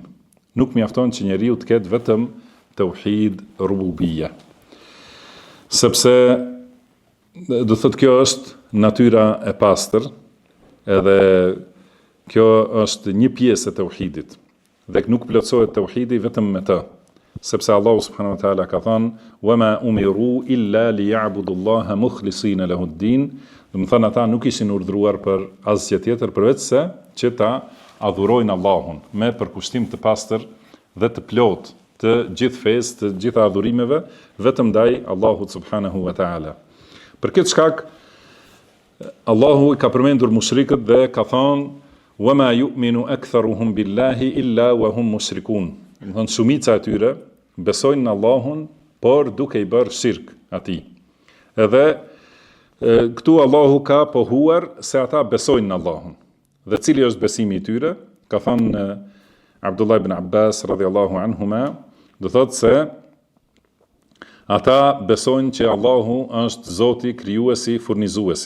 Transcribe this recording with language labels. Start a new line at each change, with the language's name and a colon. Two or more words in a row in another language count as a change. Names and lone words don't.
Albanian: Nuk mjafton që njeriu të ketë vetëm
Arabic: توحيد الربوبية.
Albanian: Sepse do thotë kjo është natyra e pastër, edhe kjo është një pjesë e tauhidit. Dhe nuk plotësohet tauhidi vetëm me të. Sepse Allahu
Arabic: سبحانه وتعالى
Albanian: ka thënë:
Arabic: "وما أمروا إلا ليعبدوا الله مخلصين له الدين."
Albanian: Do të thonë ata nuk ishin urdhëruar për asgjë tjetër përveç se që ta adhurojnë Allahun me përkushtim të pastër dhe të plot të gjithë fesë, të gjitha adhurimeve, vetëm ndaj Allahut
Arabic: سبحانه وتعالى.
Albanian: Për këtë shkak Allahu i ka përmendur mushrikët dhe ka thënë:
Arabic: "وما يؤمن أكثرهم بالله إلا وهم مشركون."
Albanian: Do thonë shumica e tyre besojnë në Allahun, por duke i bërë shirk atij. Edhe këtu Allahu ka pohuar se ata besojnë në Allahun. Dhe cili është besimi i tyre? Ka thënë Abdullah ibn Abbas
Arabic: رضي الله عنهما,
Albanian: do thotë se ata besojnë që Allahu është Zoti krijuesi, furnizuesi.